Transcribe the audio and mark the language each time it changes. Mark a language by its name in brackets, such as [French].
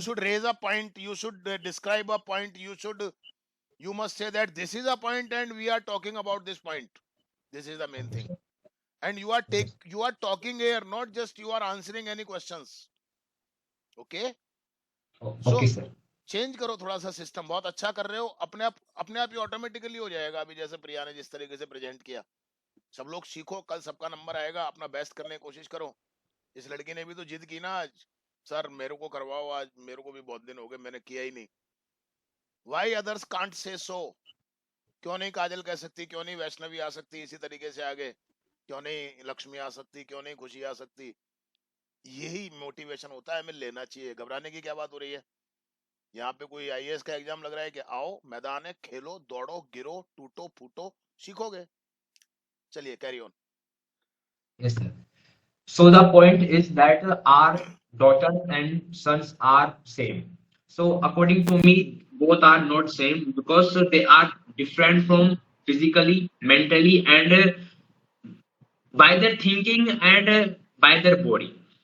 [English] should raise a point, you should describe a point, you must say that this is a point and we are talking about this point. This is the main thing. And Okay, sir. you are talking here, not just you are answering any questions. Okay? So Okay, sir. [Hindi] Change करो थोड़ा सा system, बहुत अच्छा कर रहे हो, अपने आप ही ऑटोमेटिकली हो जाएगा। अभी जैसे प्रिया ने जिस तरीके से प्रेजेंट किया, सब लोग सीखो, कल सबका नंबर आएगा, अपना बेस्ट करने की कोशिश करो। इस लड़की ने भी तो जिद की ना आज, सर मेरे को करवाओ आज, मेरे को भी बहुत दिन हो गए मैंने किया ही नहीं। [English] Why others can't say so? [Hindi] क्यों नहीं काजल कह सकती, क्यों नहीं वैष्णवी आ सकती इसी तरीके से आगे, क्यों नहीं लक्ष्मी आ सकती, क्यों नहीं खुशी आ सकती? यही मोटिवेशन होता है, हमें लेना चाहिए। घबराने की क्या बात हो रही है? यहाँ पे कोई आईएएस का एग्जाम लग रहा है कि आओ मैदान है, खेलो दौड़ो गिरो टूटो फूटो, सीखोगे। चलिए [English] Carry on. Yes, sir. So the point is that our daughters and sons are same. So according to me, both are not same because they are different from physically, mentally, and by their thinking and by their body.